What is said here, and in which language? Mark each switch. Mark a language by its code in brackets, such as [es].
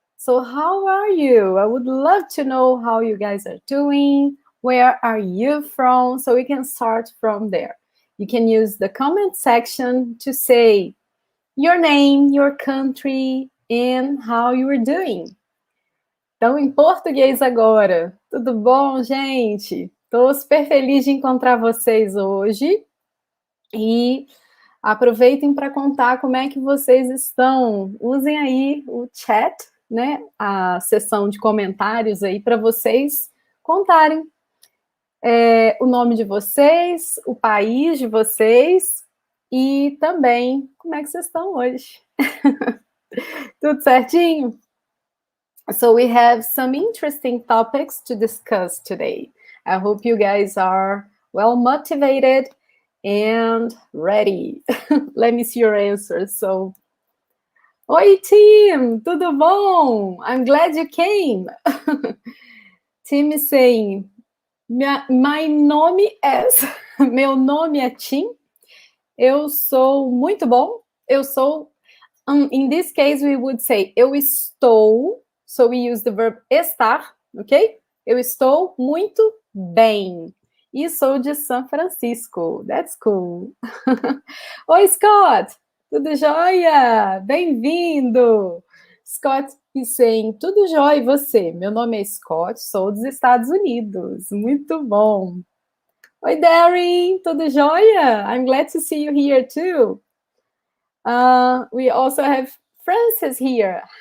[en] So how are you? I would love to know how you guys are doing. Where are you from? So we can start from there. You can use the comment section to say your name, your country, and how you are doing. [pt] Então, em português agora. Tudo bom, gente? Estou super feliz de encontrar vocês hoje. E aproveitem para contar como é que vocês estão. Usem aí o chat, né? A seção de comentários aí para vocês contarem o nome de vocês, o país de vocês e também como é que vocês estão hoje. Tudo certinho? [en] So we have some interesting topics to discuss today. I hope you guys are well motivated and ready. Let me see your answers. So, [pt] oi Tim, tudo bom? [en] I'm glad you came. Tim is saying, [pt] my nome é, meu nome é Tim. Eu sou muito bom. Eu sou, [en] in this case we would say, [pt] eu estou. [en] So we use the verb estar, ok? [pt] Eu estou muito bem. E sou de São Francisco. [en] That's cool. [pt] Oi, Scott. Tudo jóia? Bem-vindo. [en] Scott is saying, [pt] tudo jóia e você? Meu nome é Scott, sou dos Estados Unidos. Muito bom. Oi, Darren. Tudo jóia? [en] I'm glad to see you here too. We also have Francis here.